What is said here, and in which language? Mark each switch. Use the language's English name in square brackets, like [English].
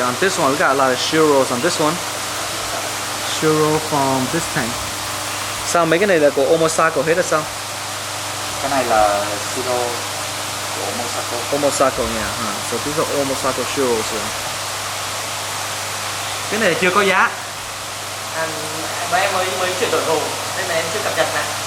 [English] On this one, we got a lot of Shiros on this one. Shiro from this tank. [Vietnamese] Sao mấy cái này là của Omosako hết là sao? Cái này là Shiro của Omosako. Omosako nha. [English] So these are Omosako Shiros here. [Vietnamese] Cái này chưa có giá. Bọn em mới chuyển đổi hồ nên là em chưa cập nhật này.